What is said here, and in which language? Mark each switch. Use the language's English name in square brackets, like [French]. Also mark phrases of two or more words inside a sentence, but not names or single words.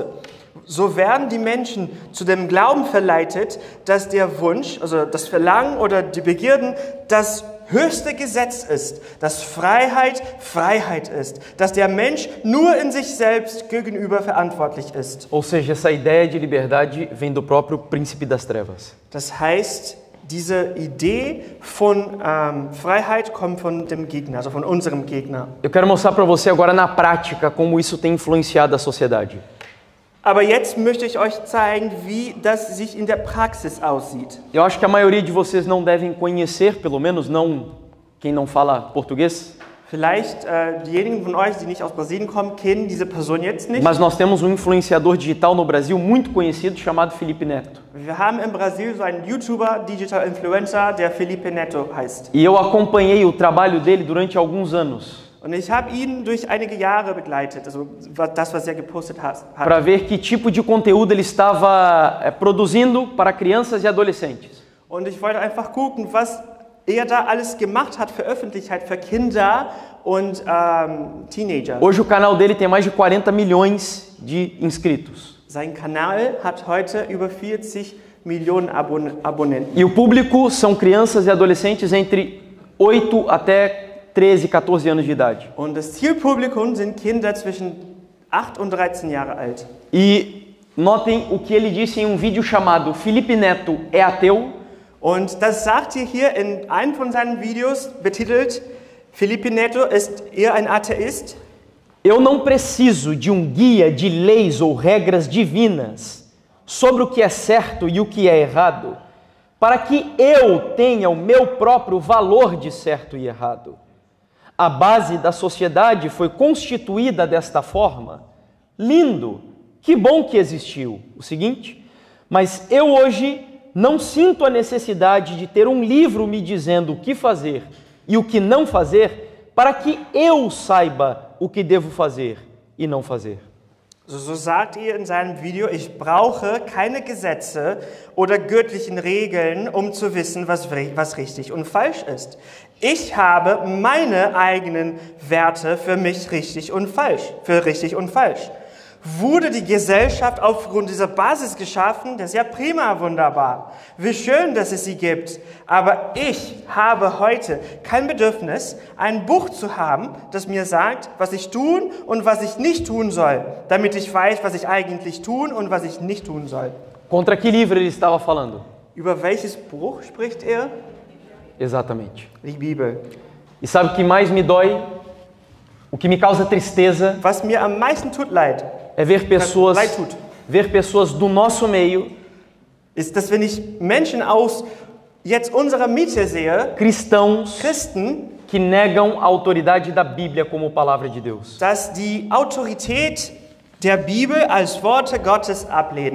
[German] So werden die Menschen zu dem Glauben verleitet, dass der Wunsch, also das Verlangen oder die Begierden, das höchste Gesetz ist, dass Freiheit Freiheit ist, dass der Mensch nur in sich selbst gegenüber verantwortlich ist. [Portuguese] Ou seja, essa ideia de liberdade vem do próprio príncipe das trevas. [German] Das heißt, diese Idee von Freiheit kommt von dem Gegner, also von unserem Gegner. [Portuguese] Eu quero mostrar para você agora na prática como isso tem influenciado a sociedade. [German] Aber jetzt möchte ich euch zeigen, wie das sich in der Praxis aussieht. [Portuguese] Eu acho que a maioria de vocês não devem conhecer, pelo menos não quem não fala português. [German] Vielleicht diejenigen von euch, die nicht aus Brasilien kommen, kennen diese Person jetzt nicht. [Portuguese] Mas nós temos um influenciador digital no Brasil muito conhecido chamado Felipe Neto. [German] Wir haben im Brasil so einen YouTuber, [English] Digital Influencer, [German] der Felipe Neto heißt. [Portuguese] E eu acompanhei o trabalho dele durante alguns anos. [German] Und ich habe ihn durch einige Jahre begleitet, also das, was er gepostet hat. [Portuguese] Para ver que tipo de conteúdo ele estava produzindo para crianças e adolescentes. [German] Und ich wollte einfach gucken, was er da alles gemacht hat für Öffentlichkeit, für Kinder und Teenager. [Portuguese] Hoje o canal dele tem mais de 40 milhões de inscritos. [German] Sein Kanal hat heute über 40 Millionen Abonnenten. [Portuguese] E o público são crianças e adolescentes entre 8 até 13, 14 anos de idade. [German] Und das Zielpublikum sind Kinder zwischen 8 und 13 Jahre alt. [Portuguese] E notem o que ele disse em um vídeo chamado Felipe Neto é ateu. [German] Und das sagt hier in einem von seinen Videos betitelt, Felipe Neto ist eher ein Atheist. [Portuguese] Eu não preciso de um guia de leis ou regras divinas sobre o que é certo e o que é errado, para que eu tenha o meu próprio valor de certo e errado. A base da sociedade foi constituída desta forma. Lindo, que bom que existiu. O seguinte, mas eu hoje não sinto a necessidade de ter um livro me dizendo o que fazer e o que não fazer, para que eu saiba o que devo fazer e não fazer. [German] So sagt er in seinem Video, ich brauche keine Gesetze oder göttlichen Regeln, um zu wissen, was richtig und falsch ist. Ich habe meine eigenen Werte für mich richtig und falsch. Wurde die Gesellschaft aufgrund dieser Basis geschaffen? Das ist ja prima, wunderbar. Wie schön, dass es sie gibt. Aber ich habe heute kein Bedürfnis, ein Buch zu haben, das mir sagt, was ich tun und was ich nicht tun soll, damit ich weiß, was ich eigentlich tun und was ich nicht tun soll. [Portuguese] Contra que livro ele estava falando? [German] Über welches Buch spricht er? [Portuguese] Exatamente. [German] Die Bibel. [Portuguese] E sabe o que mais me dói? O que me causa tristeza [German] Was mir am meisten tut leid, [Portuguese] é ver [German] leid tut, [Portuguese] pessoas do nosso meio, [German] ist, dass wenn ich Menschen aus jetzt unserer Mitte sehe, [Portuguese] cristãos, [German] Christen, [Portuguese] que negam a autoridade da Bíblia como palavra de Deus. [German] dass die Autorität der Bibel als Worte Gottes ablehnen.